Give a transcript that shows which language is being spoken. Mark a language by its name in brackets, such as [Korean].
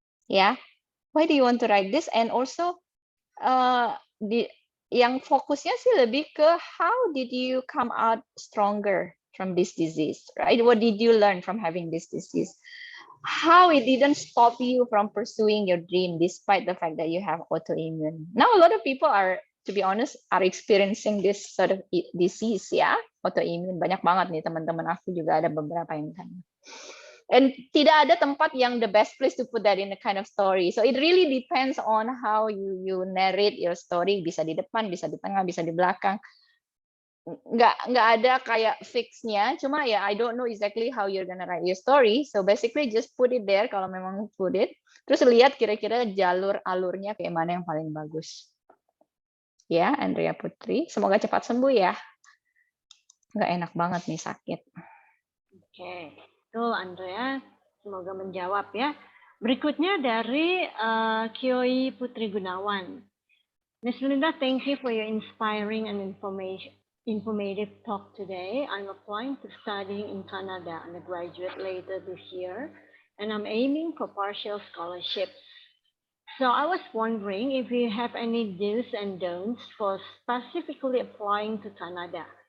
[English] Ya, why do you want to write this? And also [Indonesian] yang fokusnya sih lebih ke [English] how did you come out stronger from this disease, right? What did you learn from having this disease? How it didn't stop you from pursuing your dream despite the fact that you have autoimmune. Now a lot of people are, to be honest, are experiencing this sort of disease ya, autoimmune. [Indonesian] Banyak banget nih teman-teman aku juga ada beberapa yang kan. [English] And [Indonesian] tidak ada tempat yang [English] the best place to put that in a kind of story. So it really depends on how you narrate your story. [Indonesian] Bisa di depan, bisa di tengah, bisa di belakang. Nggak ada kayak fixnya. [English] Cuma ya I don't know exactly how you're gonna write your story. So basically just put it there [Indonesian] kalau memang [English] put it. [Indonesian] Terus lihat kira-kira jalur-alurnya kayak mana yang paling bagus. Ya, Andrea Putri. Semoga cepat sembuh ya. Nggak enak banget nih sakit. Oke. Betul, Andrea. Semoga menjawab ya. Berikutnya dari Kioi Putri Gunawan. [English] Ms. Linda, thank you for your inspiring and informative talk today. I'm applying to studying in Canada and graduate later this year, and I'm aiming for partial scholarships. So I was wondering if you have any do's and don'ts for specifically applying to Canada.